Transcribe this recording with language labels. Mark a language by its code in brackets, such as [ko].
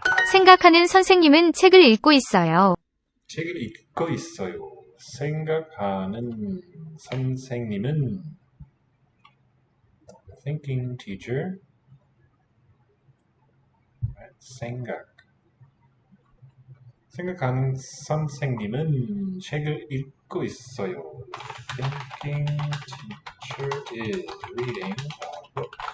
[ko] 생각하는 선생님은 책을 읽고 있어요. 책을 읽고 있어요. 생각하는 선생님은 [en] thinking teacher. [ko] 생각하는 선생님은 책을 읽고 있어요. [en] Thinking teacher is reading a book.